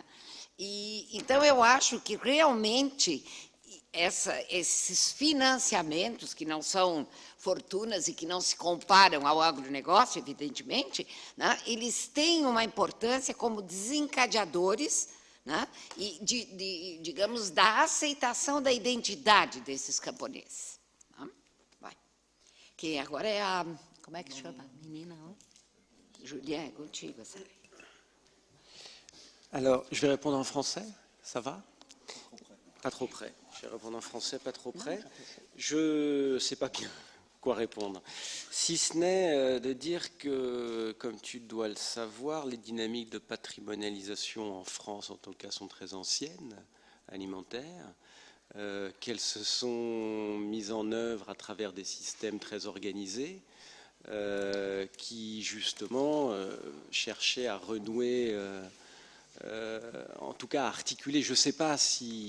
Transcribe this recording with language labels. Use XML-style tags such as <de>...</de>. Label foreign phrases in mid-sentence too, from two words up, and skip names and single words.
<pt>Então, eu acho que realmente esses financiamentos, que não são fortunas e que não se comparam ao agronegócio, evidentemente, né, eles têm uma importância como desencadeadores, né, e digamos, da aceitação da identidade desses camponeses. Né? Vai. Que agora é a... Como é que chama? Menina, não? Julien, é contigo, sabe?</pt> <fr>Alors, je vais répondre en français, ça va? Pas trop près. Je vais répondre en français, pas trop près. Je ne sais pas bien quoi répondre. Si ce n'est de dire que, comme tu dois le savoir, les dynamiques de patrimonialisation en France, en tout cas, sont très anciennes, alimentaires, qu'elles se sont mises en œuvre à travers des systèmes très organisés, qui, justement, cherchaient à renouer, en tout cas à articuler, je ne sais pas si...</fr>